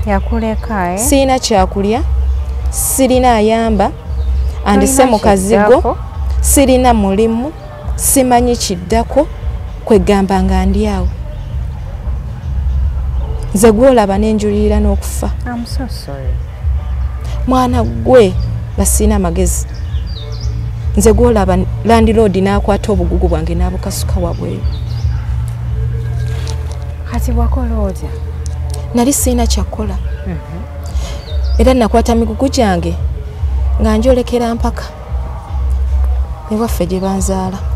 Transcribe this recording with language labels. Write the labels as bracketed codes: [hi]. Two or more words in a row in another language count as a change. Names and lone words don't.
[lg] Yakuleka, eh? Sirina kyakulya, sirina ayamba, andise Tolina mu kazigo, kiddako? sirina mulimu, simanyi kiddako, kwegamba nga ndi awo. Nze gw'olaba ne njulirira n'okufa. [en] I'm so sorry. [lg] Mwana gwe, nga sirina magezi. Nze gw'olaba landlord n'akwata obugugu bwange n'abukasuka wabweru. Kati wakola otya? Nali sirina kyakola. Mhm. Era nakwata migugu gyange nga njolekera mpaka ewaffe gye banzaala.